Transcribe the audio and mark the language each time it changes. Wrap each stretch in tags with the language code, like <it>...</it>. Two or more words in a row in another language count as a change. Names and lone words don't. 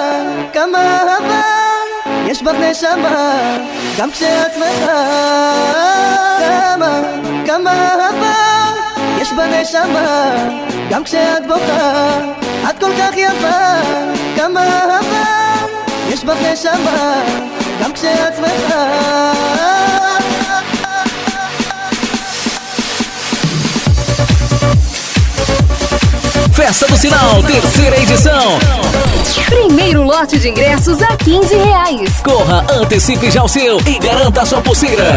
<he>כמה אהבה יש בך נשמה, גם כשאת שמחה. כמה אהבה יש בנשמה, גם כשאת בוכה את כל כך יפה. כמה אהבה יש בך נשמה,</he> <pt>Festa do Sinal, terceira edição. Primeiro lote de ingressos a R$15. Corra, antecipe já o seu e garanta a sua pulseira.</pt>